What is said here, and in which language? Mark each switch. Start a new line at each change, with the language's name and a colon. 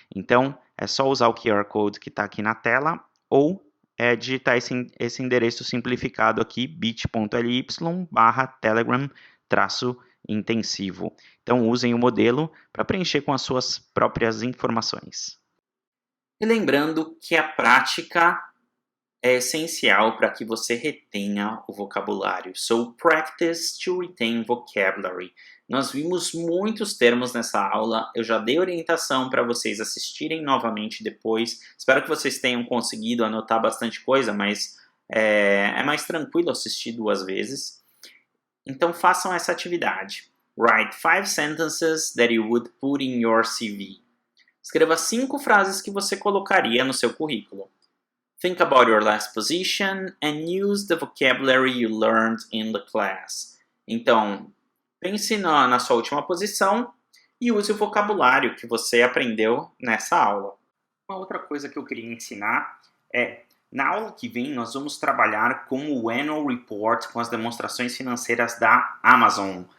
Portuguese: Então, é só usar o QR Code que está aqui na tela ou digitar esse endereço simplificado aqui, bit.ly/telegram-intensivo. Então, usem o modelo para preencher com as suas próprias informações. E lembrando que a prática é essencial para que você retenha o vocabulário.
English: So, practice to retain vocabulary.
Portuguese: Nós vimos muitos termos nessa aula, eu já dei orientação para vocês assistirem novamente depois. Espero que vocês tenham conseguido anotar bastante coisa, mas é mais tranquilo assistir 2 vezes. Então façam essa atividade.
English: Write 5 sentences that you would put in your CV.
Portuguese: Escreva 5 frases que você colocaria no seu currículo.
English: Think about your last position and use the vocabulary you learned in the class.
Portuguese: Então, pense na sua última posição e use o vocabulário que você aprendeu nessa aula. Uma outra coisa que eu queria ensinar é, na aula que vem nós vamos trabalhar com o Annual Report, com as demonstrações financeiras da Amazon.